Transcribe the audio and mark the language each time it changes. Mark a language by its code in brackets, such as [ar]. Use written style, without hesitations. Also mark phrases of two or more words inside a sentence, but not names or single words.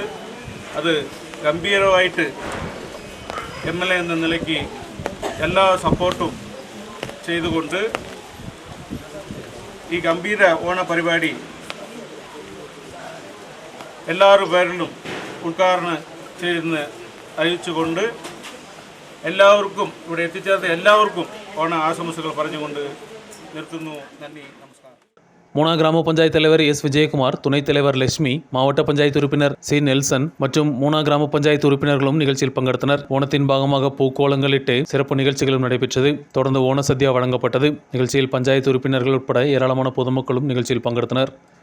[ml] അത് ഗംഭീരമായിട്ട് MLA എന്ന നിലയ്ക്ക് എല്ലാ സപ്പോർട്ടും ചെയ്തുകൊണ്ട് ഈ ഗംഭീര ഓണ പരിപാടി എല്ലാവരും പേരിലും ഉദ്ഘാടനം ചെയ്യുന്ന അറിയിച്ചുകൊണ്ട് എല്ലാവർക്കും ഇവിടെ എത്തിച്ചേർന്ന എല്ലാവർക്കും ഓണ ആശംസകൾ പറഞ്ഞുകൊണ്ട് നിർത്തുന്നു. നന്ദി, നമസ്കാരം. [ta] மூணார் கிராம பஞ்சாயத்து தலைவர் எஸ் விஜயகுமார், துணைத் தலைவர் லட்சுமி, மாவட்ட பஞ்சாயத்து உறுப்பினர் சி நெல்சன் மற்றும் மூணார் கிராம பஞ்சாயத்து உறுப்பினர்களும் நிகழ்ச்சியில் பங்கெடுத்தனர். ஓணத்தின் பாகமாக பூக்கோளங்களிட்டு சிறப்பு நிகழ்ச்சிகளும் நடைபெற்றது. தொடர்ந்து ஓண சத்யா வழங்கப்பட்டது. நிகழ்ச்சியில் பஞ்சாயத்து உறுப்பினர்கள் உட்பட ஏராளமான பொதுமக்களும் நிகழ்ச்சியில் பங்கெடுத்தனர்.